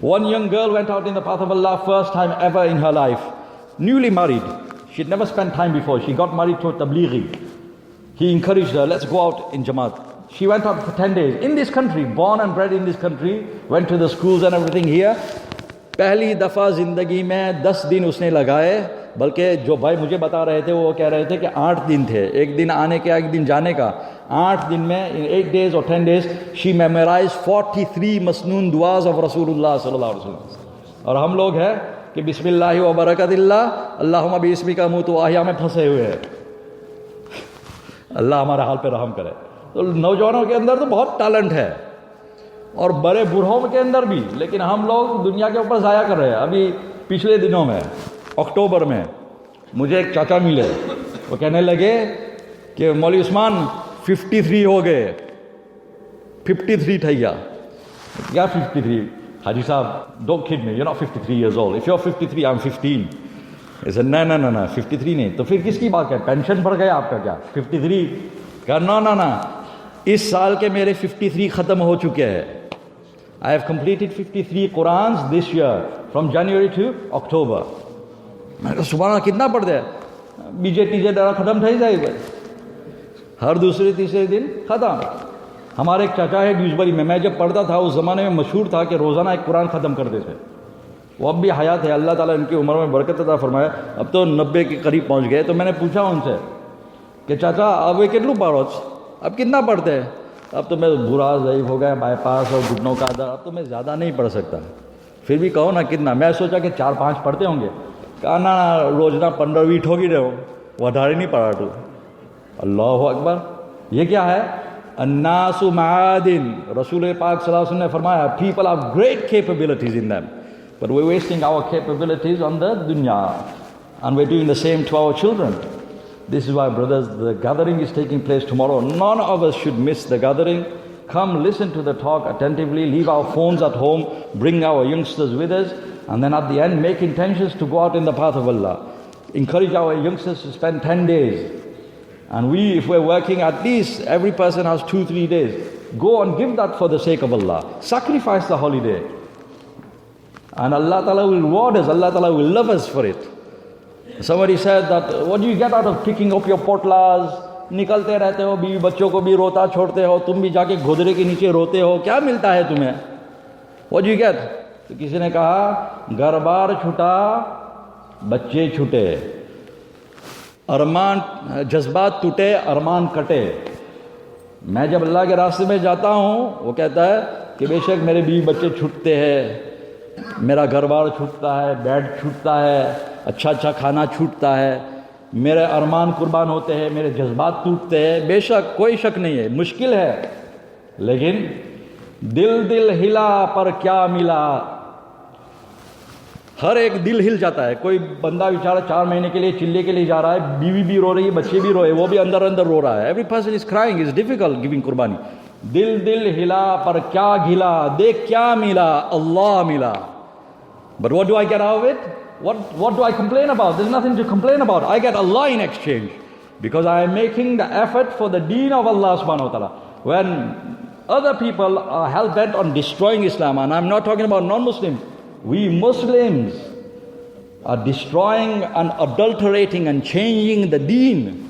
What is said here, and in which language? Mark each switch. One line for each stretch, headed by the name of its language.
English: One young girl went out in the path of Allah, first time ever in her life. Newly married. She'd never spent time before. She got married to a tablighi. He encouraged her, let's go out in Jamaat. She went out for 10 days. In this country, born and bred in this country, went to the schools and everything here.
Urdu: پہلی دفعہ زندگی میں 10 دن اس نے لگائے، بلکہ جو بھائی مجھے بتا رہے تھے وہ کہہ رہے تھے کہ 8 دن تھے، ایک دن آنے کا ایک دن جانے کا. 8 دن میں
English: in 8 days or 10 days she memorized 43 مسنون دعاز of رسول اللہ صلی اللہ علیہ وسلم.
Urdu: اور ہم لوگ ہیں کہ بسم اللہ و برکت اللہ اللہم باسمک اموت و احیا میں پھنسے ہوئے ہیں. اللہ ہمارے حال پہ رحم کرے. تو نوجوانوں کے اندر تو بہت ٹیلنٹ ہے اور بڑے بوڑھوں کے اندر بھی، لیکن ہم لوگ دنیا کے اوپر ضائع کر رہے ہیں. ابھی پچھلے دنوں میں اکتوبر میں مجھے ایک چاچا ملے، وہ کہنے لگے کہ مولوی عثمان 53 ہو گئے. 53 تھا کیا 53؟ حاجی صاحب
English: don't kid me, you're not 53 years old. If you're 53, I'm 15. I said no 53 نہیں.
Urdu: تو پھر کس کی بات ہے؟ پینشن بڑھ گیا آپ کا کیا 53؟ کہا نو اس سال کے میرے 53 ختم ہو چکے ہیں.
English: I have completed 53 Qurans this year from January to October.
Urdu: میں کہا سبحان اللہ کتنا پڑھ دیا. بیجے تیجے ڈرا ختم تھا ہی جائے گا، ہر دوسرے تیسرے دن ختم. ہمارے ایک چاچا ہے ڈیوزبری میں جب پڑھتا تھا اس زمانے میں مشہور تھا کہ روزانہ ایک قرآن ختم کرتے تھے. وہ اب بھی حیات ہے، اللہ تعالیٰ ان کی عمر میں برکت عطا فرمایا. اب تو 90 کے قریب پہنچ گئے. تو میں نے پوچھا ان سے کہ چاچا اب یہ کتنا پڑھو، اب کتنا پڑھتے ہیں؟ اب تو میں برا ضعیف ہو گیا، بائی پاس اور گھٹنوں کا درد، اب تو میں زیادہ نہیں پڑھ سکتا. پھر بھی کہو نا کتنا. میں سوچا کہ 4-5 پڑھتے ہوں گے. کہا نا روزانہ 15-20 ہوگی رہو، وڈھارے نہیں پڑھا تو. اللہ اکبر. یہ کیا ہے؟ الناس معادن. رسول پاک صلی اللہ علیہ وسلم نے فرمایا
English: people have great capabilities in them, but we're wasting our capabilities on the dunya, and we're doing the same to our children. This is why, brothers, the gathering is taking place tomorrow. None of us should miss the gathering. Come listen to the talk attentively, leave our phones at home, bring our youngsters with us, and then at the end make intentions to go out in the path of Allah. Encourage our youngsters to spend 10 days. And we, if we're working, at least every person has 2-3 days. Go and give that for the sake of Allah. Sacrifice the holiday. And Allah Ta'ala will reward us. Allah Ta'ala will love us for it. Somebody said that, what do you get out of kicking up your potlas?
Urdu: نکلتے رہتے ہو، بیوی بچوں کو بھی روتا چھوڑتے ہو، تم بھی جا کے گھدرے کے نیچے روتے ہو، کیا ملتا ہے تمہیں؟
English: What do you get?
Urdu: تو کسی نے کہا گھر بار چھٹا بچے چھٹے، ارمان جذبات ٹوٹے ارمان کٹے. میں جب اللہ کے راستے میں جاتا ہوں وہ کہتا ہے کہ بے شک میرے بیوی بچے چھوٹتے ہیں، میرا گھر بار چھوٹتا ہے، بیڈ چھوٹتا ہے، اچھا کھانا چھوٹتا ہے، میرے ارمان قربان ہوتے ہیں، میرے جذبات ٹوٹتے ہیں. بے شک کوئی شک نہیں ہے، مشکل ہے، لیکن دل ہلا پر کیا ملا. ہر ایک دل ہل جاتا ہے. کوئی بندہ بیچارہ 4 مہینے کے لیے چلے کے لیے جا رہا ہے، بیوی بھی رو رہی ہے، بچے بھی روئے، وہ بھی اندر رو رہا ہے.
English: Every person is crying. It's difficult giving
Urdu: قربانی. دل ہلا پر کیا گھلا، دیکھ کیا ملا، اللہ ملا.
English: But what do I get out of it? What do I complain about? There's nothing to complain about. I get Allah in exchange because I am making the effort for the deen of Allah subhanahu wa ta'ala. When other people are hell-bent on destroying Islam, and I'm not talking about non-Muslims, we Muslims are destroying and adulterating and changing the deen.